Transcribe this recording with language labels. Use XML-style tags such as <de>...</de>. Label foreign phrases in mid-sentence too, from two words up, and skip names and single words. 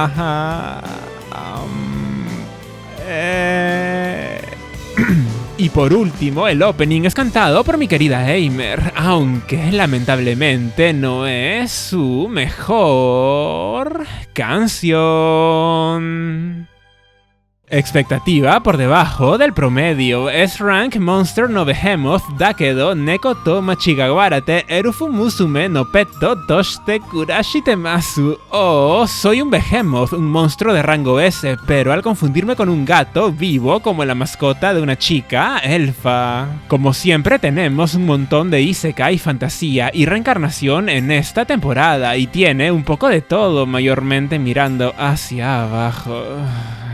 <es>Y por último, el opening es cantado por mi querida Aimer, aunque lamentablemente no es su mejor canción. Expectativa por debajo del promedio. S-Rank Monster no Behemoth Dakedo Neko to Machigawarate Erufu Musume no Petto Toshite Kurashitemasu. Oh, soy un Behemoth, un monstruo de rango S, pero al confundirme con un gato, vivo como la mascota de una chica elfa. Como siempre tenemos un montón de isekai, fantasía y reencarnación en esta temporada, y tiene un poco de todo, mayormente mirando hacia abajo.</es>